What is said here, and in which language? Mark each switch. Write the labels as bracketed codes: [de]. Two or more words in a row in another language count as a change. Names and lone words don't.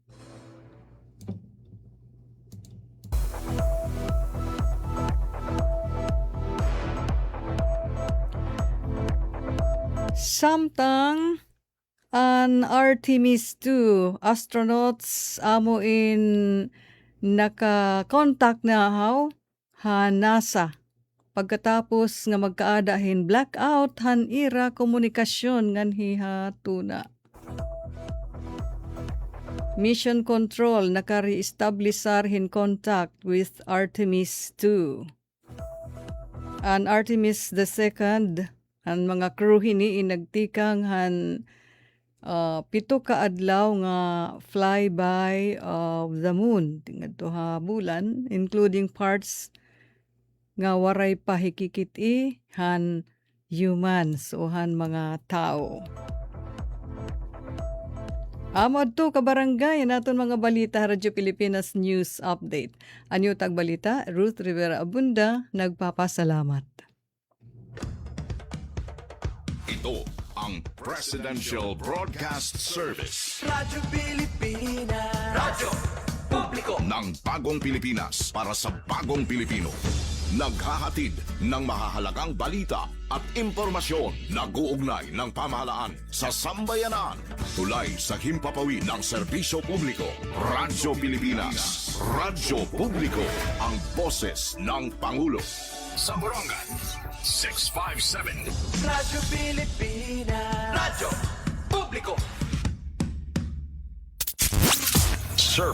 [war] Samtang an Artemis 2 astronauts amo in naka-contact na ha NASA pagkatapos nga magkaadahin blackout han ira komunikasyon ngan hihatuna. Mission Control nakari-establisar hin [en] contact with [war] Artemis 2. An Artemis [en] the second, [war] ang mga crew hini nagtikang han 7 ka adlaw nga [en] flyby of the moon [war] tingad to ha bulan, [en] including parts [war] nga waray pahikikiti han humans o han mga tao. Amod to kabarangay naton mga balita Radyo Pilipinas News Update. Anyo tag balita, Ruth Rivera Abunda, nagpapasalamat. [tl] Ito ang Presidential Broadcast Service Radyo Pilipinas, radyo publiko ng Bagong Pilipinas para sa Bagong Pilipino. Naghahatid ng mahahalagang balita at impormasyon na guugnay ng pamahalaan sa sambayanan. Tulay sa himpapawid ng serbisyo publiko. Radyo Pilipinas. Radyo Publiko. Ang boses ng Pangulo. Sa Borongan, 657. Radyo Pilipinas, radyo publiko.